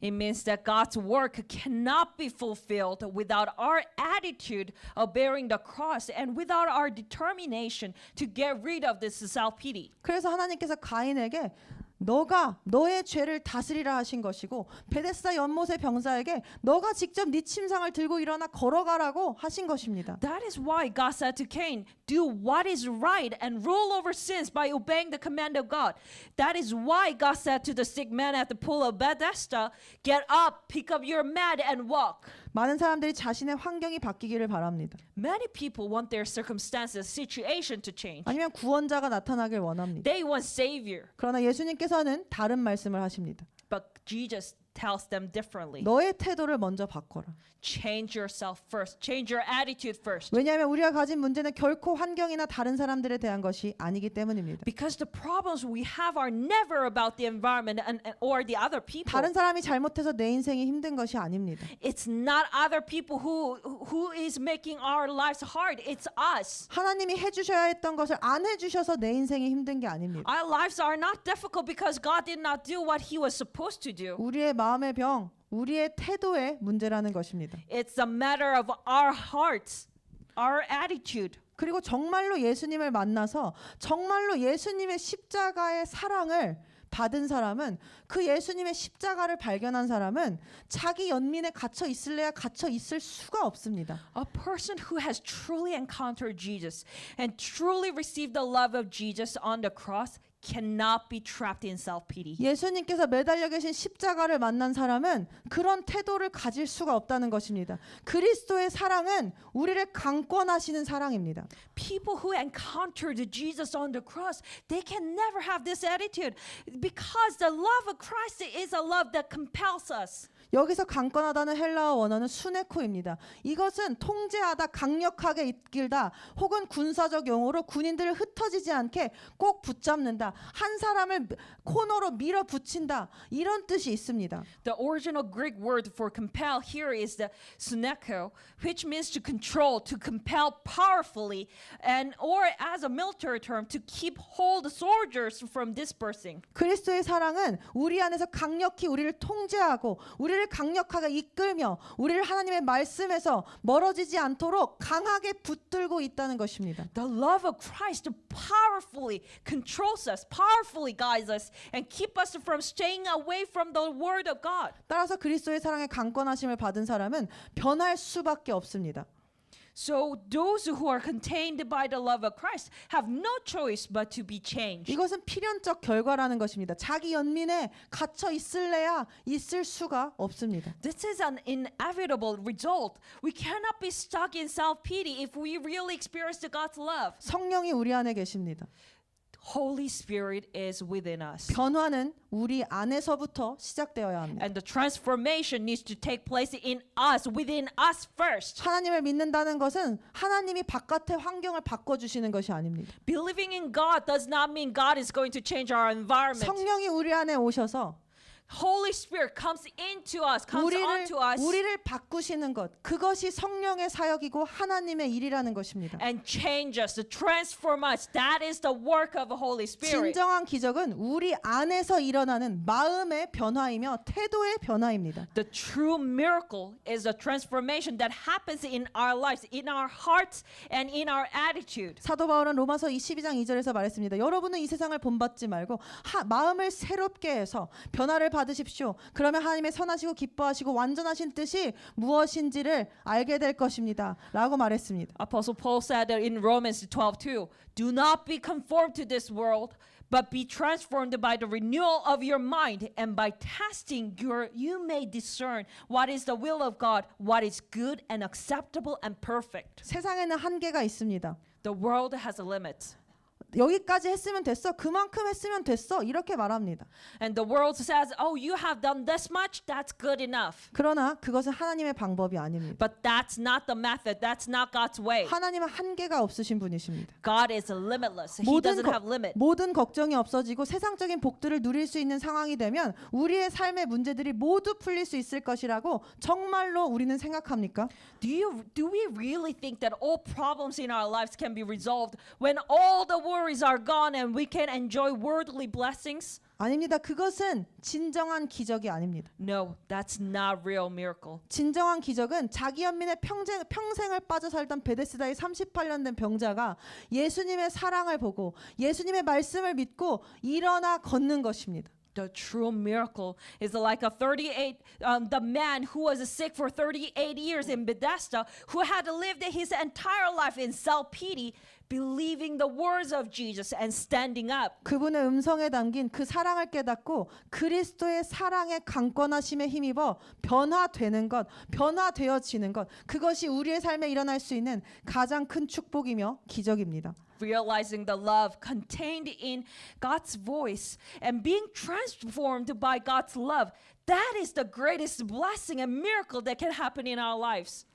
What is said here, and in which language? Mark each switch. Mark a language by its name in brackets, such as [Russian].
[English] It means that God's work cannot be fulfilled without our attitude of bearing the cross and without our determination to get rid of this self-pity. [Korean] 그래서 하나님께서 가인에게 너가 너의 죄를 다스리라 하신 것이고 베데스다 연못의 병사에게 너가 직접 네 침상을 들고 일어나 걸어가라고 하신 것입니다. [English] That is why God said to Cain, do what is right and rule over sins by obeying the command of God. That is why God said to the sick man at the pool of Bethesda, get up, pick up your mat and walk. [Korean] 많은 사람들이 자신의 환경이 바뀌기를 바랍니다. [English] Many people want their circumstances, situation to change. [Korean] 아니면 구원자가 나타나길 원합니다. [English] They want savior. [Korean] 그러나 예수님께서는 다른 말씀을 하십니다. [English] But Jesus tells them differently. [Korean] 너의 태도를 먼저 바꿔라. [English] Change yourself first. Change your attitude first. [Korean] 왜냐하면 우리가 가진 문제는 결코 환경이나 다른 사람들에 대한 것이 아니기 때문입니다. [English] Because the problems we have are never about the environment or the other people. [Korean] 다른 사람이 잘못해서 내 인생이 힘든 것이 아닙니다. [English] It's not other people who is making our lives hard. It's us. [Korean] 하나님이 해주셔야 했던 것을 안 해주셔서 내 인생이 힘든 게 아닙니다. [English] Our lives are not difficult because God did not do what He was supposed to do. [Korean] 우리의 마음의 병, 우리의 태도의 문제라는 것입니다. [English] It's a matter of our hearts, our attitude. [Korean] 그리고 정말로 예수님을 만나서 정말로 예수님의 십자가의 사랑을 받은 사람은 그 예수님의 십자가를 발견한 사람은 자기 연민에 갇혀 있을래야 갇혀 있을 수가 없습니다. [English] A person who has truly encountered Jesus and truly received the love of Jesus on the cross cannot be trapped in self-pity. [Korean] 예수님께서 매달려 계신 십자가를 만난 사람은 그런 태도를 가질 수가 없다는 것입니다. 그리스도의 사랑은 우리를 강권하시는 사랑입니다. [English] People who encountered Jesus on the cross, they can never have this attitude because the love of Christ is a love that compels us. [Korean] 여기서 강권하다는 헬라어 원어는 수네코입니다. 이것은 통제하다, 강력하게 이끌다, 혹은 군사적 용어로 군인들을 흩어지지 않게 꼭 붙잡는다, 한 사람을 코너로 밀어붙인다, 이런 뜻이 있습니다. [English] The original Greek word for compel here is the suneko, which means to control, to compel powerfully, and or as a military term, to keep hold soldiers from dispersing. [Korean] 그리스도의 사랑은 우리 안에서 강력히 우리를 통제하고 우리를 강력하게 이끌며 우리를 하나님의 말씀에서 멀어지지 않도록 강하게 붙들고 있다는 것입니다. [English] The love of Christ powerfully controls us, powerfully guides us, and keep us from staying away from the word of God. [Korean] 따라서 그리스도의 사랑에 강권하심을 받은 사람은 변할 수밖에 없습니다. [English] So those who are contained by the love of Christ have no choice but to be changed. [Korean] 이것은 필연적 결과라는 것입니다. 자기 연민에 갇혀 있을래야 있을 수가 없습니다. [English] This is an inevitable result. We cannot be stuck in self-pity if we really experience God's love. [Korean] 성령이 우리 안에 계십니다. [English] Holy Spirit is within us. [Korean] 변화는 우리 안에서부터 시작되어야 합니다. [English] And the transformation needs to take place in us, within us first. [Korean] 하나님을 믿는다는 것은 하나님이 바깥의 환경을 바꿔주시는 것이 아닙니다. [English] Believing in God does not mean God is going to change our environment. [Korean] 성령이 우리 안에 오셔서 [English] Holy Spirit comes into us, comes onto us, [Korean] 우리를 바꾸시는 것, 그것이 성령의 사역이고 하나님의 일이라는 것입니다. [English] and change us, to transform us. That is the work of the Holy Spirit. [Korean] 진정한 기적은 우리 안에서 일어나는 마음의 변화이며 태도의 변화입니다. [English] The true miracle is a transformation that happens in our lives, in our hearts, and in our attitude. [Korean] 사도 바울은 로마서 12장 2절에서 말했습니다. 여러분은 이 세상을 본받지 말고 마음을 새롭게 해서 변화를 받으십시오. 그러면 하나님의 선하시고 기뻐하시고 완전하신 뜻이 무엇인지를 알게 될 것입니다. 라고 말했습니다. [English] Apostle Paul said that in Romans 12:2, do not be conformed to this world, but be transformed by the renewal of your mind, and by testing you may discern what is the will of God, what is good and acceptable and perfect. [Korean] 세상에는 한계가 있습니다. [English] The world has a limit. [Korean] 여기까지 했으면 됐어. 그만큼 했으면 됐어. 이렇게 말합니다. [English] And the world says, oh, you have done this much, that's good enough. [Korean] 그러나 그것은 하나님의 방법이 아닙니다. [English] But that's not the method. That's not God's way. [Korean] 하나님은 한계가 없으신 분이십니다. [English] God is limitless. He doesn't have limit. [Korean] 모든 걱정이 없어지고 세상적인 복들을 누릴 수 있는 상황이 되면 우리의 삶의 문제들이 모두 풀릴 수 있을 것이라고 정말로 우리는 생각합니까? [English] Do we really think that all problems in our lives can be resolved when all the worries are gone and we can enjoy worldly blessings? [Korean] 아닙니다. 그것은 진정한 기적이 아닙니다. [English] No, that's not real miracle. [Korean] 진정한 기적은 자기 연민에 평생을 빠져 살던 베데스다의 38년 된 병자가 예수님의 사랑을 보고 예수님의 말씀을 믿고 일어나 걷는 것입니다. [English] The true miracle is like the man who was sick for 38 years in Bethesda, who had lived his entire life in self-pity, believing the words of Jesus and standing up. [Korean] 그분의 음성에 담긴 그 사랑을 깨닫고 그리스도의 사랑의 강권하심에 힘입어 변화되는 것, 변화되어지는 것, 그것이 우리의 삶에 일어날 수 있는 가장 큰 축복이며 기적입니다. [English] Realizing the love contained in God's voice and being transformed by God's love, that is the greatest blessing and miracle that can happen in our lives.